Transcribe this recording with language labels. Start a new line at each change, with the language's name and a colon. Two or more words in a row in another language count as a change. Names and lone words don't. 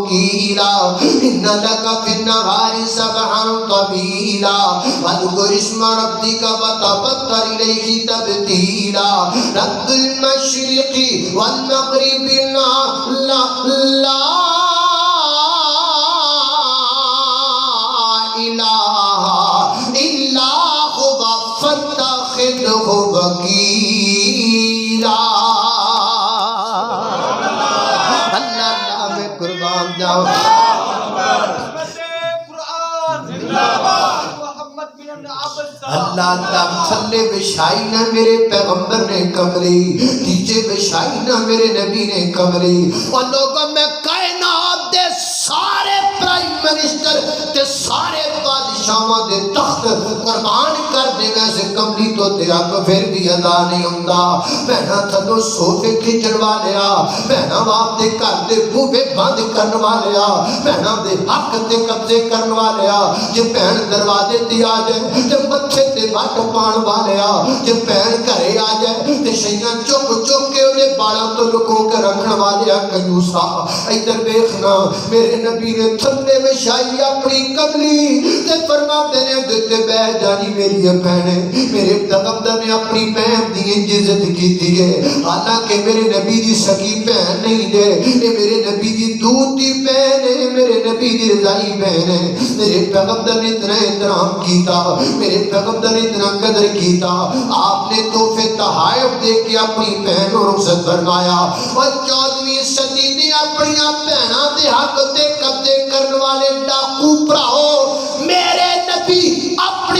Arabic: قيلا إن لك في النهار سبحا طويلا واذكر اسم ربك وتبتل إليه تبتيلا رب المشرق والمغرب لا إله إلا هو فاتخذه وكيلا۔
Punjabi: اللہ میں قربان جاؤں، اللہ تھلے بچھائی نہ میرے پیغمبر نے کمری، نیچے بچھائی نہ میرے نبی نے کمری، اور لوگوں میں کائنات دے سارے پرائم منسٹر تے سارے بادشاہاں دے تخت قربان کر دے ویسے کملی تو تیرا کو پھر بھی ادا نہیں ہوندا۔ بہنا تھلو سوفے کھچڑ والیا، بہنا باپ دے گھر دے بوہے بند کرن والیا، بہنا دے حق تے قبضے کرن والیا، جے بہن دروازے تے آ جائے تے متھے تے وٹ پان والیا، جے بہن گھرے آ جائے تے شیاں چک چک کے انہیں بالاں تو لکو کے رکھن والیا کنجوسا۔ ادھر دیکھنا میرے نبی نے تھلے وچھائی اپنی کملی تے فرماتے نے دیتے بہ جانی میری بہنیں، میرے پیغمبر نے اپنی بہن دی عزت کیتی ہے، حالانکہ میرے نبی دی سکی بہن نہیں دے، یہ میرے نبی دی دودھ دی بہن ہے، میرے نبی دی رضائی بہن ہے۔ میرے پیغمبر نے اتنا احترام کیتا، میرے پیغمبر نے اتنا قدر کیتا، آپ نے تحفے تحائف دے کے اپنی بہن کو رخصت فرمایا، اور 14ویں صدی نے اپنی بہناں دے حق تے قبضے کرنے والے ڈاکو بھراؤ، میرے نبی